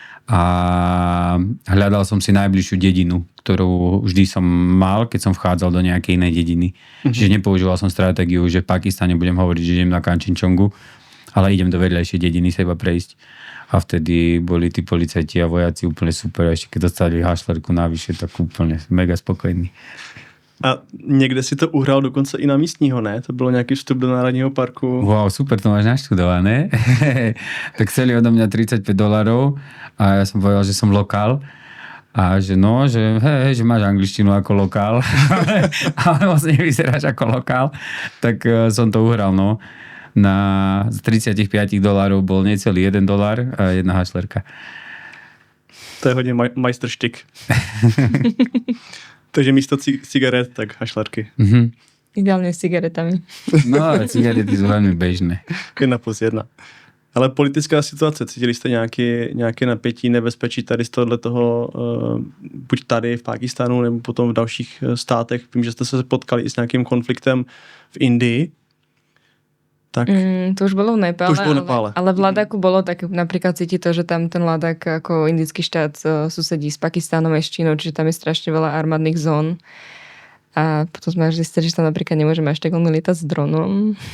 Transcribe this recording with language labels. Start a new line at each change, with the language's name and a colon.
Slovak: A hľadal som si najbližšiu dedinu, ktorú vždy som mal, keď som vchádzal do nejakej inej dediny. Čiže nepoužíval som stratégiu, že v Pakistane budem hovoriť, že idem na Kanchenjungu, ale idem do vedľajšej dediny sa iba prejsť. A vtedy boli tí policajti a vojaci úplne super. A ešte keď dostali hašlerku navyše, tak úplne mega spokojný.
Czech: A někde si to uhrál dokonce i na místního, ne? To bylo nějaký vstup do Národního parku.
Slovak: Wow, super, to máš naštudované. Tak chceli odo mňa $35 a ja som povedal, že som lokál. A že no, že hej, že máš angličtinu ako lokál, ale vlastne vyzeráš ako lokál. Tak som to uhral, no. Z $35 bol necelý $1 a jedna hašlerka.
Czech: To je hodně majstrštyk. Takže místo cigaret, tak hašlerky.
Slovak: Ideálne s cigaretami. No, cigarety sú veľmi bežné. 1+1.
Czech: Ale politická situace, cítili jste nějaké napětí, nebezpečí tady z toho, buď tady v Pákistánu, nebo potom v dalších státech? Vím, že jste se potkali i s nějakým konfliktem v Indii.
Slovak: Tak. To už bolo v Nepále, ale v Ladaku bolo tak, napríklad cíti to, že tam ten Ladak ako indický štát susedí s Pakistánom a s Čínou, čiže tam je strašne veľa armádnych zón. A potom sme až zistili, že tam napríklad nemôžeme až tak veľmi lietať s dronom.